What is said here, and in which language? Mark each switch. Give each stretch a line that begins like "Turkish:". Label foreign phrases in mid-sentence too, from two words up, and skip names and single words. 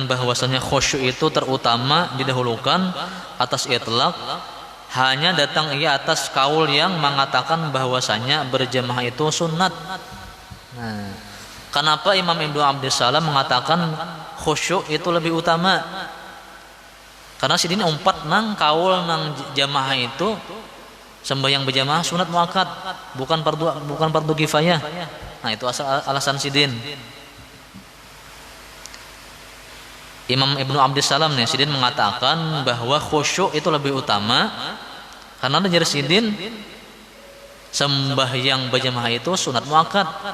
Indonesian: bahwasanya khusyuk itu terutama didahulukan atas itlaq, hanya datang ia atas kaul yang mengatakan bahwasanya berjamaah itu sunnat. Nah, kenapa Imam Ibnu Abdissalam mengatakan khusyuk itu lebih utama?
Banjar: Karena sidin umpat nang kaul nang jamaah itu sembahyang berjamaah sunat muakkad, bukan fardu kifayah. Nah, itu alasan sidin. Imam Ibnu Abdissalam nih, sidin mengatakan bahwa khusyuk itu lebih utama karena ada jelas sidin sembahyang berjamaah itu sunat muakkad.